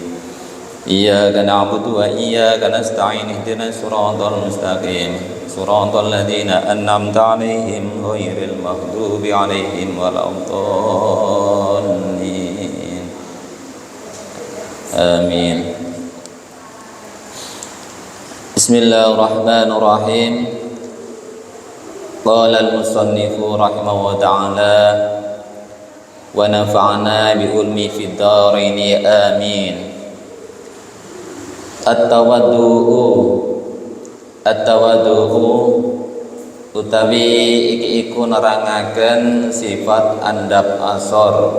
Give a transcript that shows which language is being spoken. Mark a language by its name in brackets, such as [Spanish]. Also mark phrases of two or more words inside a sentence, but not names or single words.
[Arabic] إياك نعبد وإياك نستعين اهدنا الصراط المستقيم صراط الذين أنعمت عليهم غير المغضوب عليهم ولا الضالين. Amin. Bismillahirrahmanirrahim. قال المصنف رحمه تعالى ونفعنا بعلم في الدارين آمين. [Javanese] At-tawaddu'u utawi iki iku nerangaken sifat andap asor.